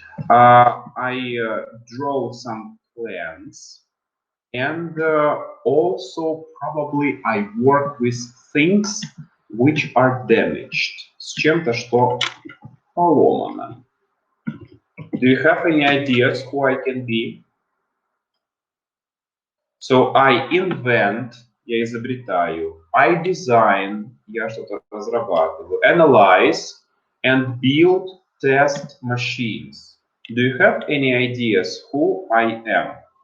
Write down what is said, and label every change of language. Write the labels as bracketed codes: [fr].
[en] I draw some plans, and also probably I work with things which are damaged. [ru] С чем-то, что поломано. [en] Do you have any ideas who I can be? So I invent, [ru] я изобретаю. [en] I design, [ru] я что-то разрабатываю. [en] Analyze and build test machines. Do you have any ideas who I am?